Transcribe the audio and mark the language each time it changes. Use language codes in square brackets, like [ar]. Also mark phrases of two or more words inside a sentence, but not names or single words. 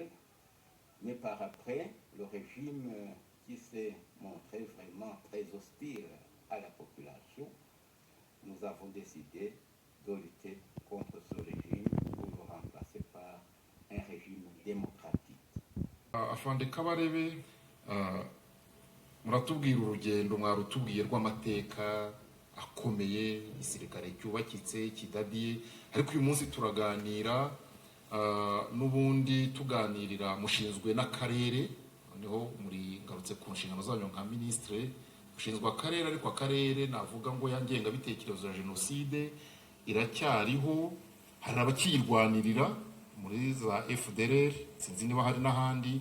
[fr] Mais par après, le régime qui s'est montré vraiment très hostile à la population, nous avons décidé de lutter contre ce régime pour le remplacer par un régime démocratique. [rw] Afande Kabarebe, muratubwira urugendo mwarutubwiye rw'amateka akomeye, igisirikare cyubakitse kidadiye, ariko uyu munsi turaganira n'ubundi tuganirira mushinzwe n'akarere, noneho muri ngarutse ku nshingano zanyu nka ministre, mushinzwe akarere, ariko akarere navuga ngo yangenga bitekerezo ya jenoside iracyariho, hari abakiyirwanirira muri za FDLR, sinzi niba hari n'ahandi.